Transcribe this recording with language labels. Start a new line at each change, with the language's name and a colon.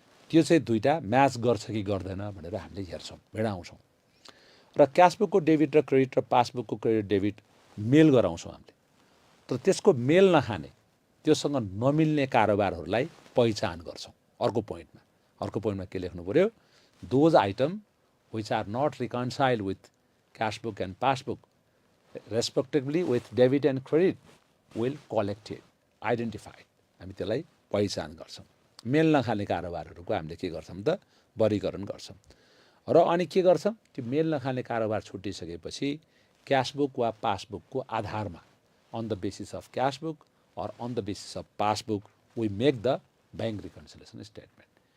Nepali: त्यो चाहिँ दुईटा म्याच गर्छ कि गर्दैन भनेर हामीले हेर्छौँ, भेडाउँछौँ। र क्यासबुकको डेबिट र क्रेडिट र पासबुकको क्रेडिट डेबिट मेल गराउँछौँ हामीले। तर त्यसको मेल नखाने, त्योसँग नमिल्ने कारोबारहरूलाई पहिचान गर्छौँ। अर्को पोइन्टमा के लेख्नु पर्यो?
English: Those item which are not reconciled with cashbook and passbook respectively with debit and credit will collected identified.
Nepali: हामी त्यसलाई पहिचान गर्छौँ। मेल नखाने कारोबारहरूको हामीले के गर्छौँ त वर्गीकरण गर्छौँ। र अनि के गर्छौँ? त्यो मेल नखाने कारोबार छुटिसकेपछि क्यासबुक वा पासबुकको आधारमा
English: On the basis of cashbook और on the basis of passbook we make the bank reconciliation statement.